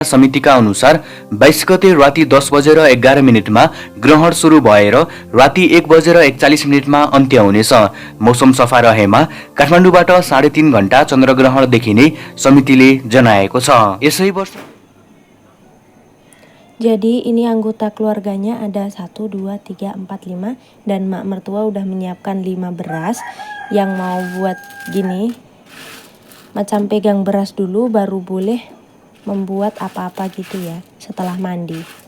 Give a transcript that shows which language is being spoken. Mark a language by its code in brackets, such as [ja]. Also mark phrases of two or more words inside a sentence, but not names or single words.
[ne] समितिका अनुसार 22 गते राति 10 बजेर 11 मिनटमा ग्रहण सुरु भएर राति 1 बजेर 41 मिनटमा अन्त्य हुनेछ। मौसम सफा रहेमा काठमाडौँबाट 3.5 घण्टा चन्द्रग्रहण देखिने समितिले जनाएको छ। यसै वर्ष [id] Jadi ini anggota keluarganya ada 1, 2, 3, 4, 5 dan mak mertua udah menyiapkan 5 beras yang mau buat gini. Macam pegang beras dulu baru boleh membuat apa-apa gitu ya setelah mandi.